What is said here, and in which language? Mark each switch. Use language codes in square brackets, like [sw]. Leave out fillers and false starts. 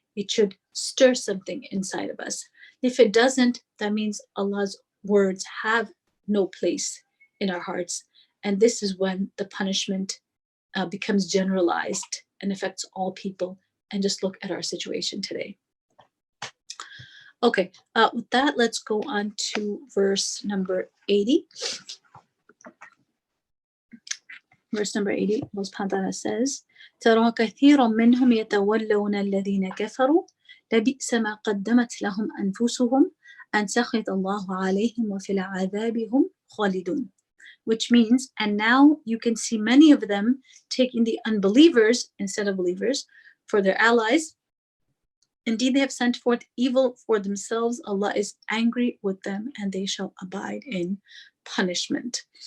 [en] It should stir something inside of us. If it doesn't, that means Allah's words have no place in our hearts. And this is when the punishment becomes generalized and affects all people. And just look at our situation today. Okay, with that, let's go on to verse number 80. Verse number 80, Allah subhanahu wa ta'ala says, [ar] تَرَى كَثِيرًا مِّنْهُمْ يَتَوَلَّوْنَ الَّذِينَ كَفَرُوا لَبِئْسَ مَا قَدَّمَتْ لَهُمْ أَنفُسُهُمْ أَنْ سَخِطَ اللَّهُ عَلَيْهِمْ وَفِي الْعَذَابِ هُمْ خَالِدُونَ. [en] Which means, and now you can see many of them taking the unbelievers instead of believers for their allies. Indeed, they have sent forth evil for themselves. Allah is angry with them, and they shall abide in punishment.